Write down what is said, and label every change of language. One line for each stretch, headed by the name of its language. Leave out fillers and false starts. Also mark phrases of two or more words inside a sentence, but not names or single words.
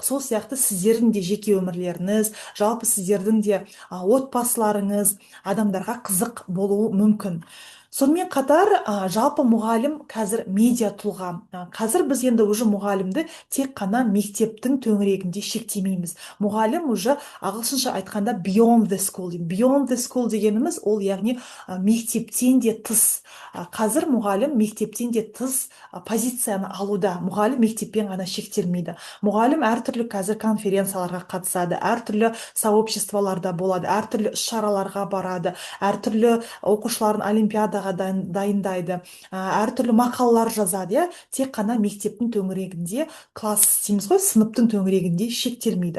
Kazakh: Сол сияқты сіздердің де жеке өмірлеріңіз, жалпы сіздердің де отбасыларыңыз адамдарға қызық болуы мүмкін. Сонымен қатар жалпы мұғалім қазір медиа тұлға. Қазір біз енді уже мұғалімді тек қана мектептің төңірегінде шектемейміз. Мұғалім уже ағылшынша айтқанда
English: beyond the school. Beyond the school
Kazakh: дегеніміз ол яғни мектептен де тыс. Қазір мұғалім мектептен де тыс позицияны алуда. Мұғалім мектеппен ғана шектелмейді. Мұғалім әртүрлі қазір конференцияларға қатысады, әртүрлі сообществоларда болады, әртүрлі іс-шараларға барады, әртүрлі оқушыларын олимпиадаға дайындайды, әртүрлі мақалалар жазады, тек қана мектептің төңірегінде, класс дейміз ғой, сыныптың төңірегінде шектелмейді.